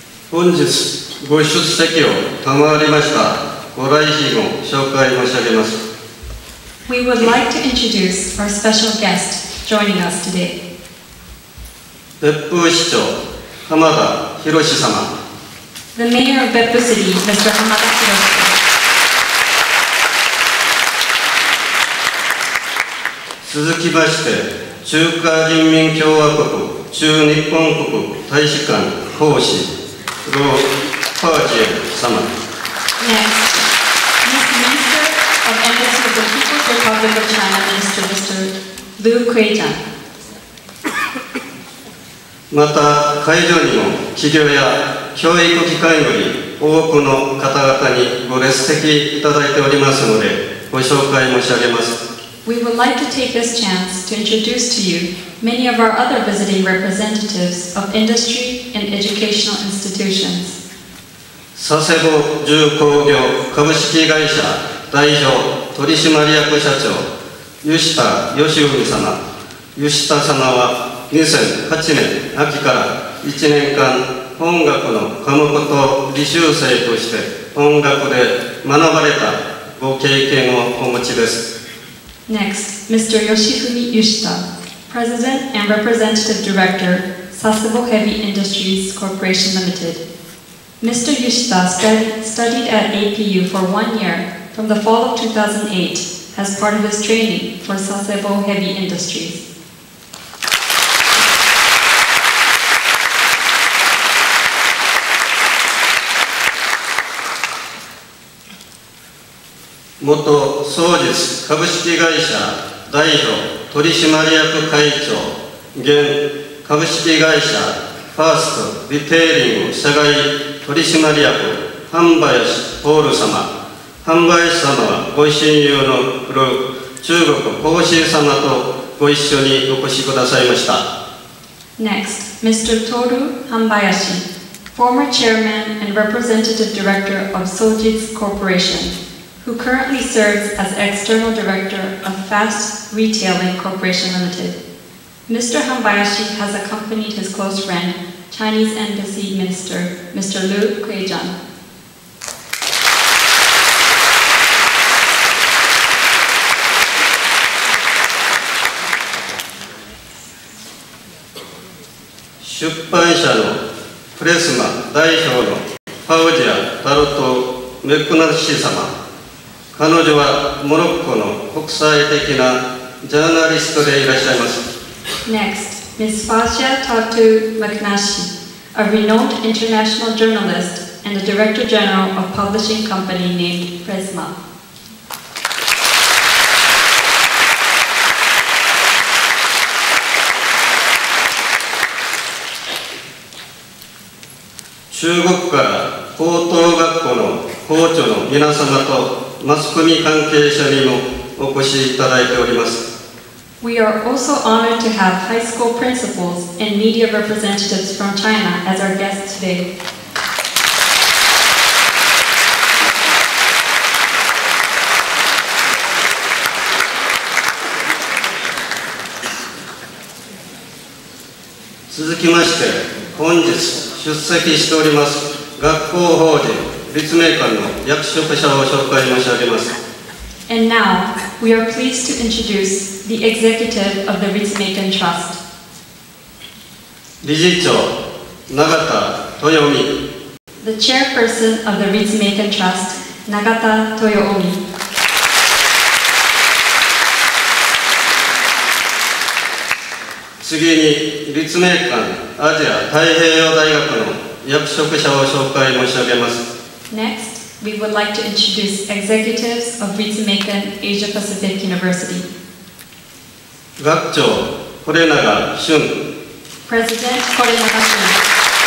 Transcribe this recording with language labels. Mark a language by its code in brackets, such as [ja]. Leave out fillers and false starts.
[ja] 本日ご出席を賜りましたご来賓を紹介申し上げます。 [en] We would like to introduce our special guest joining us today. [ja] 別府市長浜田博様。 [en] The Mayor of Beppu City, Mr. Hamada Hiroshi. [ja] 続きまして、中華人民共和国駐日本国大使館公使ロー・パージェル様。 [en] Next, Minister of Embassy of the People's Republic of China, Mr. Liu Kuei-chan. [ja] また、会場にも企業や教育機関より多くの方々にご列席いただいておりますので、ご紹介申し上げます。 [en] We would like to take this chance to introduce to you many of our other visiting representatives of industry and educational institutions. [ja] 佐世保重工業株式会社代表取締役社長吉田義文様。吉田様は2008年秋から1年間音楽の科目と履修生として音楽で学ばれたご経験をお持ちです。 [en] Next, Mr. Yoshifumi Yoshida, President and Representative Director, Sasebo Heavy Industries Corporation Limited. Mr. Yoshida studied at APU for 1 year from the fall of 2008 as part of his training for Sasebo Heavy Industries. [ja] 元双日株式会社代表取締役会長現株式会社ファーストリテイリング社外取締役半林ポール様、半林様はご親友の中国孔子様とご一緒にお越しくださいました。 [en] Next, Mr. Toru Hanbayashi, former chairman and representative director of Sojitz Corporation, who currently serves as external director of Fast Retailing Corporation Limited. Mr. Hanbayashi has accompanied his close friend, Chinese Embassy Minister, Mr. Liu Kuejan. [ja] 出版社のプレスマ代表のファウジア・タロト・メクナシ様、彼女はモロッコの国際的なジャーナリストでいらっしゃいます。 [en] Next, Ms. Fazia Tatu Maknashi, a renowned international journalist and the Director General of publishing company named Presma. [ja] 中国から高等学校の校長の皆様とマスコミ関係者にもお越しいただいております。 [en] We are also honored to have high school principals and media representatives from China as our guests today. [ja] 続きまして、本日出席しております学校法人立命館の役職者を紹介申し上げます。 [en] And now, we are pleased to introduce the executive of the Ritsumeikan Trust. [ja] 理事長、永田豊美。 [en] The chairperson of the Ritsumeikan Trust, Nagata Toyoomi. [ja] 次に、立命館アジア太平洋大学の役職者を紹介申し上げます。 [en] Next, we would like to introduce executives of Ritsumeikan Asia Pacific University. [ja] 学長、是永俊。 [en] President Korenaga Shun.